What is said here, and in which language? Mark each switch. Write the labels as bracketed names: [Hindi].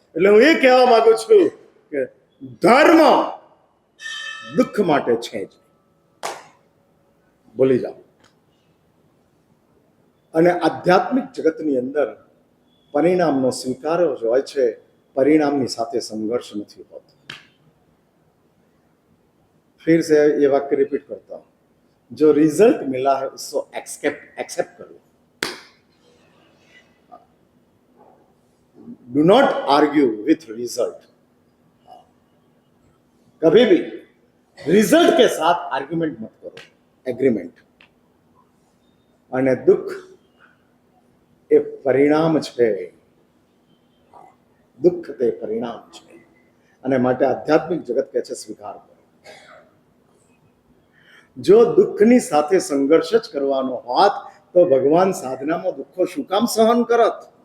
[Gujarati] એટલે હું એ કહેવા માંગુ છું કે ધર્મ દુઃખ માટે છે જ, ભૂલી જાઓ. અને આધ્યાત્મિક જગતની અંદર પરિણામનો સ્વીકાર જ હોય છે, પરિણામની સાથે સંઘર્ષ નથી હોતો. [Hindi] फिर से ये वाक्य रिपीट करता हूं, जो रिजल्ट मिला है उसको एक्सेप्ट करो. [English] Do not argue with result. [Hindi] कभी भी रिजल्ट के साथ आर्ग्यूमेंट मत करो, एग्रीमेंट. [Gujarati] અને દુઃખ એ પરિણામ છે, દુઃખ તે પરિણામ છે અને માટે આધ્યાત્મિક જગત કહે છે સ્વીકાર કરો. જો દુઃખની સાથે સંઘર્ષ જ કરવાનો હોત તો ભગવાન સાધનામાં દુઃખો શું કામ સહન કરત?